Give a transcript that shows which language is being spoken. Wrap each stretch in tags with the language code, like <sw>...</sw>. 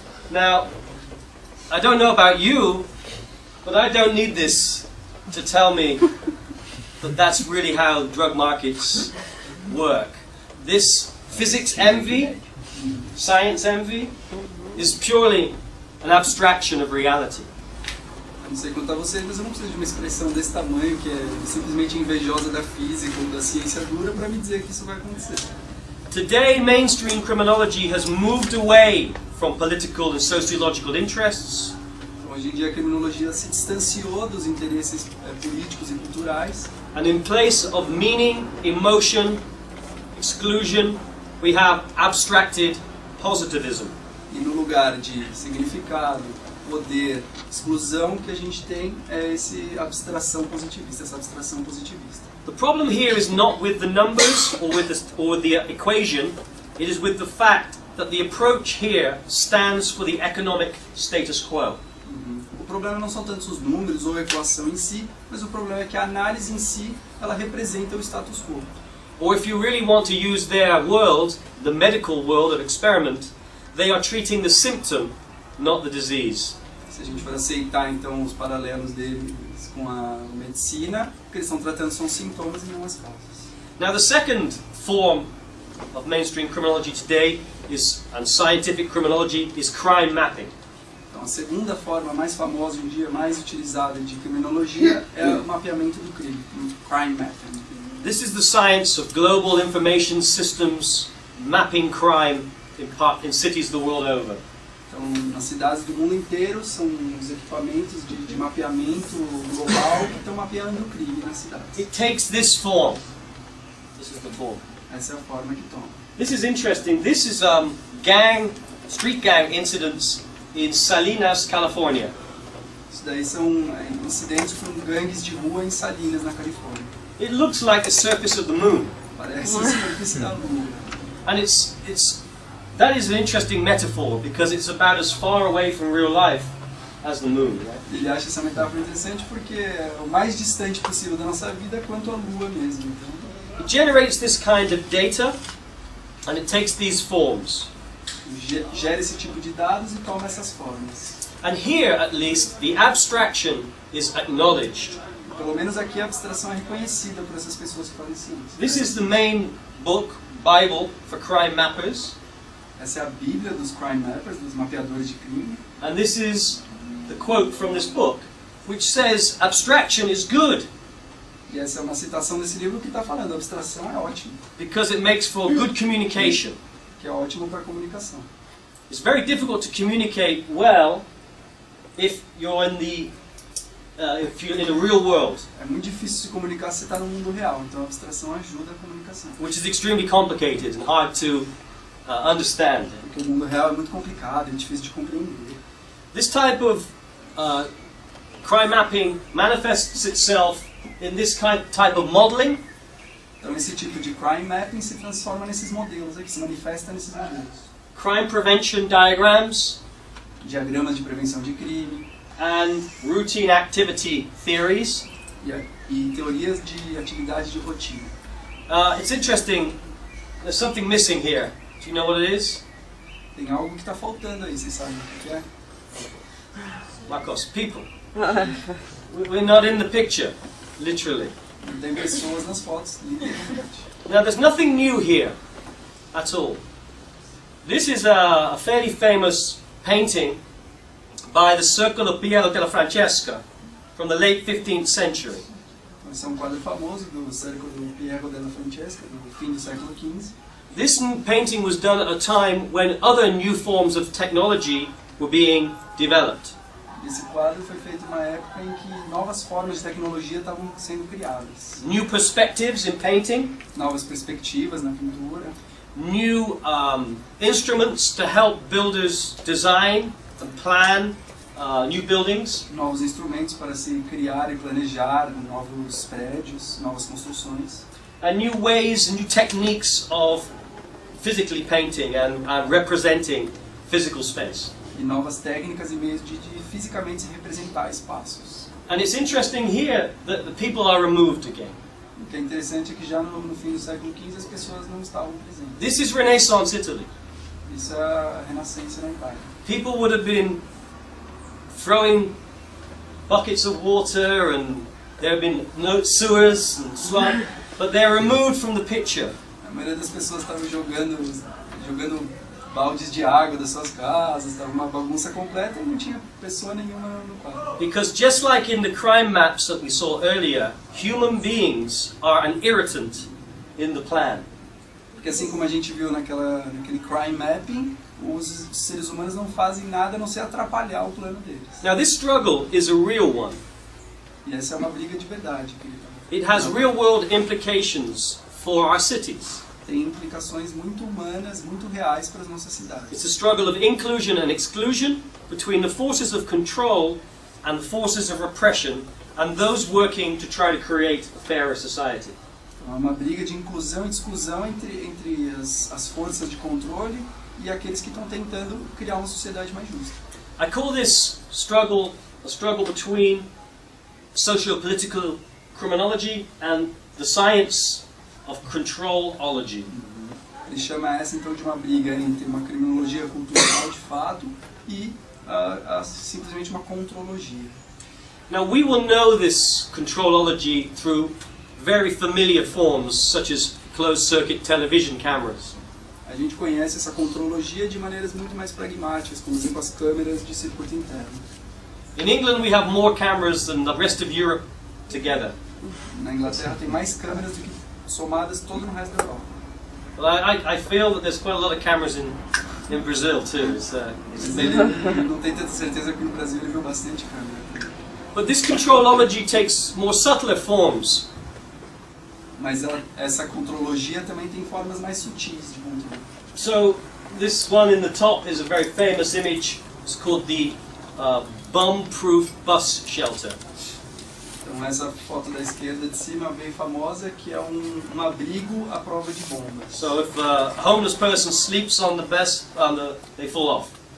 <en>Now, I don't know about you, but I don't need this to tell me that that's really how drug markets work. This physics envy, science envy, is purely an abstraction of reality.</en> <pt>Eu não sei quanto a vocês, mas eu não preciso de uma expressão desse tamanho, que é simplesmente invejosa da física ou da ciência dura, para me dizer que isso vai acontecer.</pt> <en>Today, mainstream criminology has moved away from political and sociological interests</en> <pt>Então, hoje em dia a criminologia se distanciou dos interesses políticos e culturais,</pt> <en>and in place of meaning, emotion, exclusion, we have abstracted positivism.</en> <pt>e no lugar de significado, poder, exclusão, que a gente tem é essa abstração positivista.</pt> <en>The problem here is not with the numbers or with the equation, it is with the fact that the approach here stands for the economic status quo.</en> <pt>O problema não são tanto os números ou a equação em si, mas o problema é que a análise em si, ela representa o status quo.</pt> <en>Or if you really want to use their world, the medical world of experiment, they are treating the symptom, not the disease.</en> <pt>Se a gente for aceitar então os paralelos deles com a medicina, o que eles estão tratando são sintomas e não as causas.</pt> <en>Now the second form of mainstream criminology today is, and scientific criminology, is crime mapping.</en> <pt>Então a segunda forma mais famosa hoje em dia, mais utilizada de criminologia é o mapeamento do crime, crime mapping.</pt> <en>This is the science of global information systems mapping crime in cities the world over.</en> <pt>Então, nas cidades do mundo inteiro, são os equipamentos de mapeamento global que estão mapeando o crime nas cidades.</pt> <en>It takes this form. This is the form.</en> <pt>Essa é a forma que toma.</pt> <en>This is interesting. This is street gang incidents in Salinas, California.</en> <pt>Isso daí são incidentes com gangues de rua em Salinas, na Califórnia.</pt> <en>It looks like the surface of the moon.</en> <pt>Parece a superfície da Lua.</pt> <en>And that is an interesting metaphor because it's about as far away from real life as the moon. Right?</en> <pt>Ele acha essa metáfora interessante porque é o mais distante possível da nossa vida quanto a Lua mesmo. Então,</pt> <en>It generates this kind of data and it takes these forms.</en> <pt>gera esse tipo de dados e toma essas formas.</pt> <en>And here, at least, the abstraction is acknowledged.</en> <pt>Pelo menos aqui a abstração é reconhecida por essas pessoas que fazem ciência.</pt> <en>This is the main book, Bible, for crime mappers.</en> <pt>Essa é a Bíblia dos crime mappers, dos mapeadores de crime.</pt> <en>And this is the quote from this book, which says, abstraction is good</en> <pt>E essa é uma citação desse livro que está falando, a abstração é ótimo,</pt> <en>because it makes for good communication.</en> <pt>que é ótimo para a comunicação.</pt> <en>It's very difficult to communicate well if you're in the real world,</en> <pt>É muito difícil se comunicar se você está no mundo real, então a abstração ajuda a comunicação.</pt> <en>which is extremely complicated and hard to understand.</en> <pt>Porque o mundo real é muito complicado, é difícil de compreender.</pt> <en>This type of crime mapping manifests itself in this type of modeling.</en> <pt>Então esse tipo de crime mapping se transforma nesses modelos aqui, se manifesta nesses modelos.</pt> <en>Crime prevention diagrams,</en> <pt>Diagramas de prevenção de crime</pt> <en>and routine activity theories.</en> <pt>e teorias de atividade de rotina.</pt> <en>It's interesting, there's something missing here. Do you know what it is?</en> <pt>Tem algo que está faltando aí, vocês sabem o que é?</pt> <en>Marcos, people. We're not in the picture, literally.</en> <pt>Não tem pessoas nas fotos, literalmente.</pt> <en>Now there's nothing new here at all. This is a fairly famous painting by the Circle of Piero della Francesca from the late 15th century.</en> <pt>Esse é um quadro famoso do Círculo do Piero della Francesca, do fim do século XV.</pt> <en>This painting was done at a time when other new forms of technology were being developed.</en> <pt>Esse quadro foi feito numa época em que novas formas de tecnologia estavam sendo criadas.</pt> <en>New perspectives in painting,</en> <pt>Novas perspectivas na pintura,</pt> <en>new instruments to help builders design and plan new buildings,</en> <pt>novos instrumentos para se criar e planejar novos prédios, novas construções,</pt> <en>and new ways and new techniques of physically painting and representing physical space.</en> <pt>e novas técnicas e meios de fisicamente se representar espaços.</pt> <en>And it's interesting here that the people are removed again.</en> <pt>O que é interessante é que já no fim do século XV as pessoas não estavam presentes.</pt> <en>This is Renaissance Italy.</en> <pt>Isso é a Renascença na Itália.</pt> <en>People would have been throwing buckets of water and there have been no sewers and slum, but they're removed from the picture.</en> <pt>A maioria das pessoas estavam jogando baldes de água das suas casas, estava uma bagunça completa e não tinha pessoa nenhuma no quadro.</pt> <en>Because just like in the crime maps that we saw earlier, human beings are an irritant in the plan.</en> <pt>Porque assim como a gente viu naquele crime mapping, os seres humanos não fazem nada a não ser atrapalhar o plano deles.</pt> <en>Now this struggle is a real one.</en> <pt>E essa é uma briga de verdade.</pt> <en>It has real world implications for our cities.</en> <pt>Tem implicações muito humanas, muito reais para as nossas cidades.</pt> <en>It's a struggle of inclusion and exclusion between the forces of control and the forces of repression and those working to try to create a fairer society.</en> <pt>É uma briga de inclusão e de exclusão entre as forças de controle e aqueles que estão tentando criar uma sociedade mais justa.</pt> <en>I call this struggle a struggle between socio-political criminology and the science of controlology.</en> <pt>Ele chama essa então de uma briga entre uma criminologia cultural de fato e simplesmente uma contrologia.</pt> <en>Now we will know this controlology through very familiar forms such as closed-circuit television cameras.</en> <pt>A gente conhece essa contrologia de maneiras muito mais pragmáticas, como exemplo as câmeras de circuito interno.</pt> <en>In England we have more cameras than the rest of Europe together.</en> <pt>Na Inglaterra tem mais câmeras do que somadas todo no resto da Europa.</pt> <en>Well, I feel that there's quite a lot of cameras in Brazil too. It's</en> <pt>Ele não tem tanta certeza que no Brasil ele viu bastante câmera.</pt> <en>But this controlology takes more subtler forms.</en> <pt>Mas essa contrologia também tem formas mais sutis de controle.</pt> <en>So this one in the top is a very famous image. It's called the bomb-proof bus shelter.</en> <pt>Então essa foto da esquerda de cima bem famosa, que é um abrigo à prova de bombas.</pt> <en>So if a homeless person sleeps on the bus, they fall off.</en>